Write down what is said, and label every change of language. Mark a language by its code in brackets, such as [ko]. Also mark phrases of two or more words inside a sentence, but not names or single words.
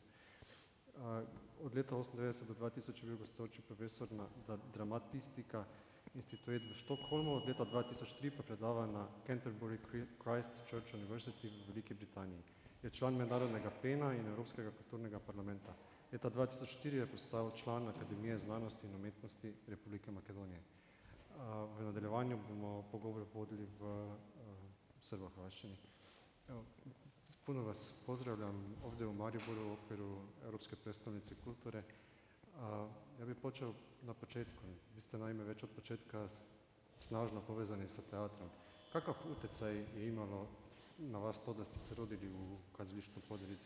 [sl] Od leta 1998 do 2000 je bil gostujoči profesor na dramatistika institut v Štokholmu, od leta 2003 pa predava na Canterbury Christ Church University v Veliki Britaniji. Je član mednarodnega PEN-a in Evropskega kulturnega parlamenta. Leta 2004 je postal član Akademije znanosti in umetnosti Republike Makedonije. V nadaljevanju bomo pogovor vodili v srbohrvaščini. [hr] Puno vas pozdravljam ovdje u Mariboru u okviru Europske prestolnice kulture. Ja bih počeo na početku. Vi ste naime već od početka snažno povezani sa teatrom. Kakav utjecaj je imalo na vas to da ste se rodili u kazalištu Poderica?